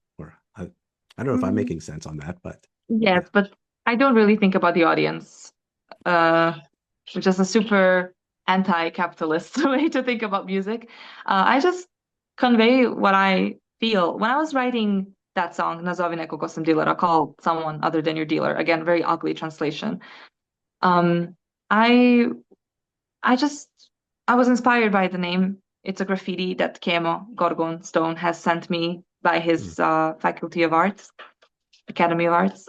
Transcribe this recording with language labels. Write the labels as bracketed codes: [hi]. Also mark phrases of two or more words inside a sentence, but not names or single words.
[en] Or I don't know if I'm Mm, making sense on that, but yes, yeah. but I don't really think about the audience, uh, which is a super anti-capitalist way to think about music. I just convey what I feel. When I was writing that song, [sr] Nazovi neko ko sam dealer, [en] call someone other than your dealer. Again, very ugly translation. Um, I I just I was inspired by the name. It's a graffiti that Kemo Gorgon Stone has sent me by Hmm. his Faculty of Arts, Academy of Arts.